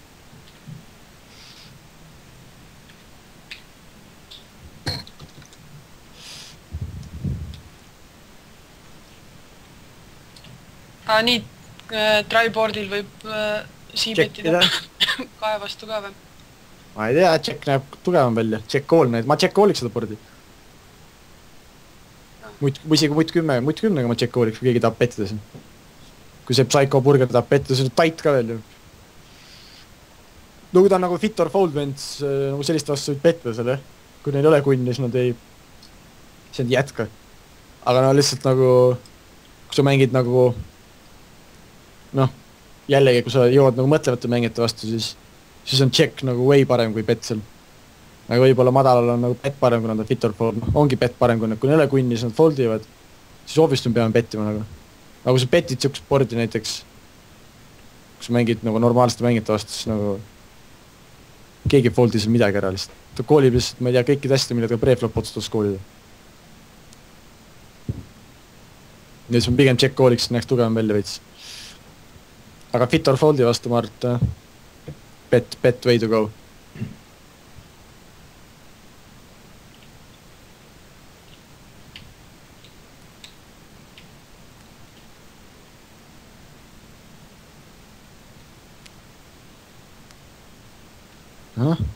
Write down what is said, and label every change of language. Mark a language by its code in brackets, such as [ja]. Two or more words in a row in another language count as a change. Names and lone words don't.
[et] Nii, tryboardil võib siibetida kae vastu ka või? Ma ei tea, check näeb tugevam välja, [en] check call [et] näed, ma check calliks seda boardi. Või isegi mutt 10-ga ma check calliks, kui keegi tahab pettida siin. Kui see Psycho Burger tahab pettida, see on tight ka veel ju. No kui ta on nagu [en] fit or fold [et] vents, nagu sellist vastu võid pettida selle, kui neil ei ole kunni, siis nad ei... see on jätka. Aga no lihtsalt nagu, kui sa mängid nagu... noh, jällegi, kui sa jõuad nagu mõtlevate mängijate vastu, siis on check nagu way parem kui bet seal. Aga võib-olla madalal on nagu bet parem, kui nad on [en] fit or fold. [et] Ongi bet parem, kui neil ei ole kunni, siis nad foldivad. Siis obviously me peame bettima nagu. Aga kui sa betid siukest boardi näiteks, kui sa mängid nagu normaalsete mängijate vastu, siis nagu keegi foldi seal midagi ära lihtsalt. Ta koolib lihtsalt, ma ei tea, kõikid hästi, millega preflop otsustas koolida. Ja siis on pigem check kooliks, näeks tugevam välja veits. Aga [en] fit or foldi [et] vastu ma arvan, [en] bet way to go. [et] Aha.